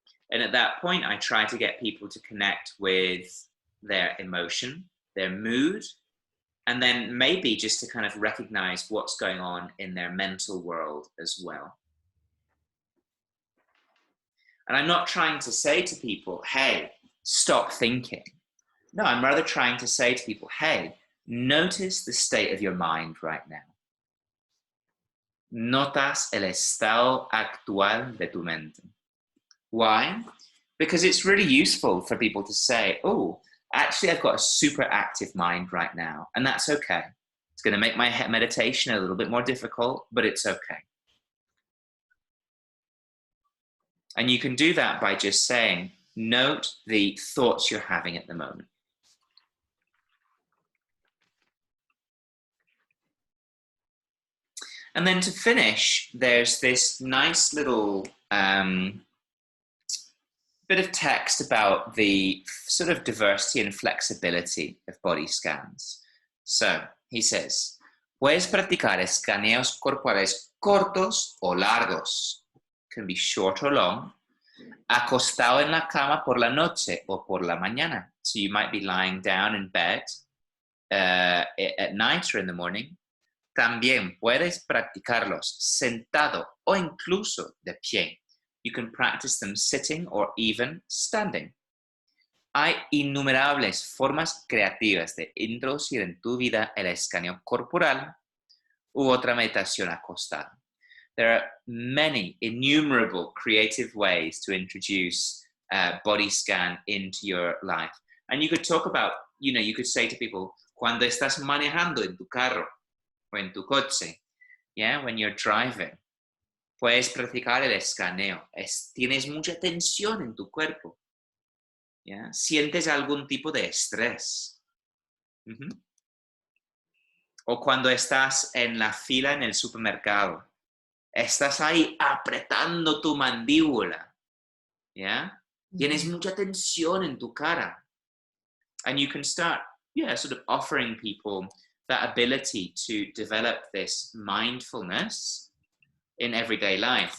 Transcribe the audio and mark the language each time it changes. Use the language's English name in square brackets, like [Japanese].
[English] And at that point, I try to get people to connect with their emotion, their mood, and then maybe just to kind of recognize what's going on in their mental world as well. And I'm not trying to say to people, hey, stop thinking. No, I'm rather trying to say to people, hey, notice the state of your mind right now. [Spanish] Notas el estado actual de tu mente. [English] Why? Because it's really useful for people to say, oh, actually, I've got a super active mind right now, and that's okay. It's going to make my meditation a little bit more difficult, but it's okay. And you can do that by just saying, note the thoughts you're having at the moment. And then to finish, there's this nice little bit of text about the sort of diversity and flexibility of body scans. So he says, [Spanish] puedes practicar escaneos corporales cortos o largos. [English] Can be short or long. [Spanish] Acostado en la cama por la noche o por la mañana. [English] So you might be lying down in bed at night or in the morning. [Spanish] También puedes practicarlos sentado o incluso de pie. [English] You can practice them sitting or even standing. [Spanish] Hay innumerables formas creativas de introducir en tu vida el escaneo corporal u otra meditación acostada. [English] There are many innumerable creative ways to introduce body scan into your life. And you could talk about, you could say to people, [Spanish] cuando estás manejando en tu carro, o en tu coche, [English] yeah, when you're driving. [Spanish] Puedes practicar el escaneo. Tienes mucha tensión en tu cuerpo. ¿Ya? Sientes algún tipo de estrés. O cuando estás en la fila en el supermercado. Estás ahí apretando tu mandíbula. ¿Ya? Tienes mucha tensión en tu cara. [English] And you can start, sort of offering people that ability to develop this mindfulness in everyday life.